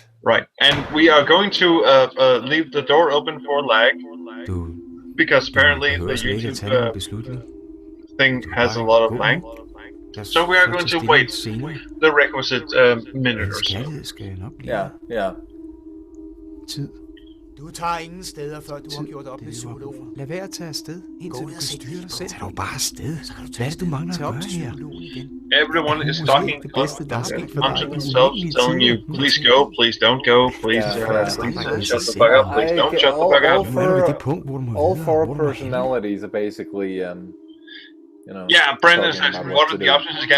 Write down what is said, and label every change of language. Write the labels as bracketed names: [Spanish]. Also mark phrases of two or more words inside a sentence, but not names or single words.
[English] Right, and we are going to leave the door open for lag, because apparently the YouTube thing has a lot of lag. So we are going to wait the requisite minute or so. Yeah. [Danish] Du tager ingen steder, før du har gjort op med Zulu. Lad være at tage afsted, indtil du kan styre dig selv. Tag dog bare afsted. Hvad er det, du mangler at gøre her? [English] Everyone is talking onto themselves, telling you, please go, please don't go, please shut the fuck up, please don't shut the fuck up. All four personalities are basically, you know. Yeah, Brandon says, what are the options again?